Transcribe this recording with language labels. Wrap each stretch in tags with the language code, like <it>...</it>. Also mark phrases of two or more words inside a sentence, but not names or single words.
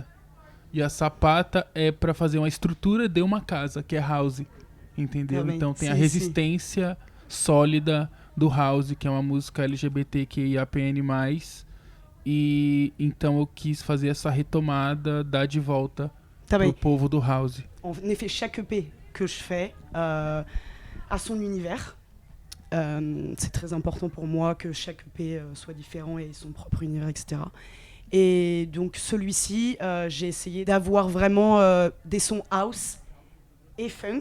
<pt>E a sapata é para fazer uma estrutura de uma casa, que é house. Entendeu? Também. Então tem sim, a resistência sólida do house, que é uma música LGBTQIAPN+. E então eu quis fazer essa retomada, dar de volta pro povo do house.</pt> <fr>En effet, chaque EP que je fais a son univers. C'est très important pour moi que chaque EP soit différent et ait son propre univers, etc. Et donc celui-ci, j'ai essayé d'avoir vraiment des sons house et funk.</fr>